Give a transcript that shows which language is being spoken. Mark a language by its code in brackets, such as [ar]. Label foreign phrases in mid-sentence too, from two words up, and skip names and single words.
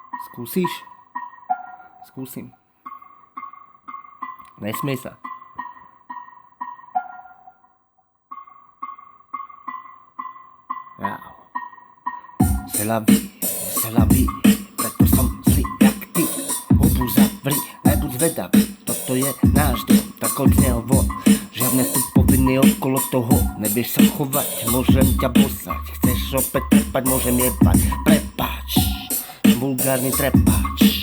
[sk] Skúsiš? Skúsim. Nesmiej sa. Wow. [fr] C'est la vie, [sk] preto som zlý jak ty. Hubu zavri, nebuď zvedavý, toto je náš dom, tak od neho von. Žiadne tu povinný okolo toho, nevieš sa chovať, môžem ťa bosať. Chceš opäť trepať, môžem jebať, prepáč, vulgárny trepáč.